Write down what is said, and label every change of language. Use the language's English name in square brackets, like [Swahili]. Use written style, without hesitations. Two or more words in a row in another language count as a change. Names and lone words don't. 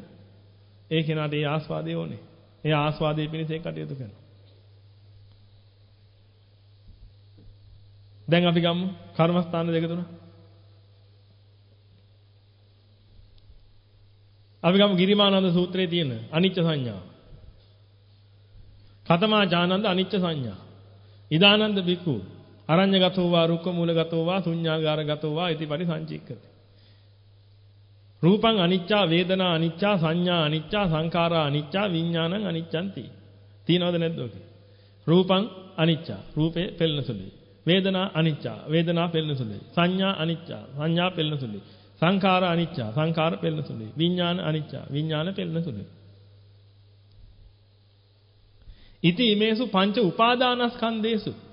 [Sinhala] ඒ කෙනාට ඒ ආස්වාදය ඕනේ. ඒ ආස්වාදයේ පිණිස ඒ කටයුතු කරනවා. දැන් අපි ගමු කර්මස්ථාන දෙක තුන. අපි ගමු ගිරිමානන්ද සූත්‍රයේ තියෙන අනිච්ච සංඥාව. [Pali] කතමා ජානන්ද අනිච්ච සංඥා. ඉදානන්ද බිකු අරඤ්‍යගතෝ වා රුක්ක මූලගතෝ වා ශුඤ්ඤාගාරගතෝ වා ඉති පරිසංචික්කති. රූපං අනිච්චා වේදනා අනිච්චා සංඥා අනිච්චා සංඛාරා අනිච්චා විඥානං අනිච්ඡන්ති. [Sinhala] තියනවද නැද්ද ඔක? [Pali] රූපං අනිච්චා [Sinhala] රූපේ පෙළෙන සුළුයි. [Pali] වේදනා අනිච්චා. [Sinhala] වේදනා පෙළෙන සුළුයි. [Pali] සංඥා අනිච්චා. [Sinhala] සංඥා පෙළෙන සුළුයි. [Pali] සංඛාර අනිච්චා. [Sinhala] සංඛාර පෙළෙන සුළුයි. [Pali] විඥාන අනිච්චා. [Sinhala] විඥාන පෙළෙන සුළුයි. [Pali] ඉති මේසු පංච උපාදානස්කන්ධේසු.